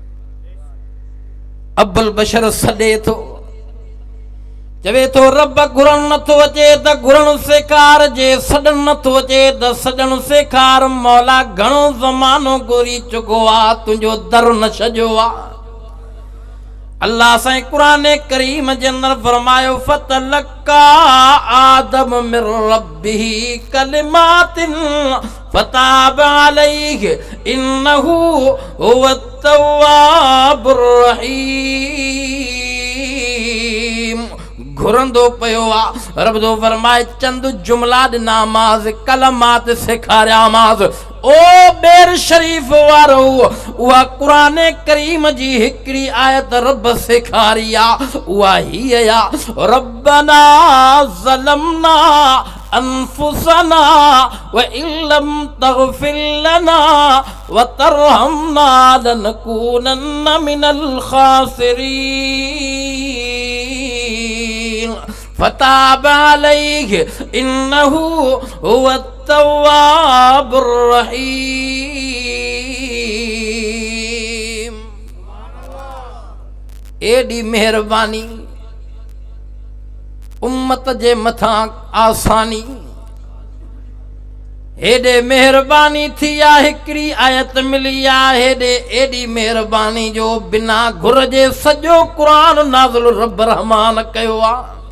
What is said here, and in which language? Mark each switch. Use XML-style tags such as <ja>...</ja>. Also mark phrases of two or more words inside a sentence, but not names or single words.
<sd>अब्बुल बशर सॾे थो, चवे थो रब घुरण नथो अचे त घुरण सेखार, जे सॾण नथो अचे त सॾण सेखार। मौला घणो ज़मानो घुरी चुको आहे, तुंहिंजो दर न छॾियो आहे। अल्लाह साईं क़ुरान करीम जे अंदर फरमायो</sd> <ar>فتلقى آدم من ربه كلمات فتاب عليه إنه هو التواب الرحيم.</ar> <sd>घुरंदो पियो आहे, रब जो फरमाए चंद जुमला ॾिनामांसि, कलमात सेखारियामांसि। ओ बेर शरीफ़ वारो, उहा क़ुरान करीम जी हिकिड़ी आयत रब सेखारी आहे, उहा हीअ आहे</sd> <ar>ربنا ظلمنا أنفسنا وإن لم تغفر لنا وترحمنا لنكونن من الخاسرين فتاب عليه إنه هو التواب الرحيم.</ar> <sd>एडी मेहरबानी उम्मत जे मथां आसानी, हेॾे मेहरबानी थी आहे, हिकिड़ी आयत मिली आहे, हेॾे एडी मेहरबानी जो बिना घुर जे सॼो क़ुरान नाज़िल रब रहमान कयो आहे।</sd>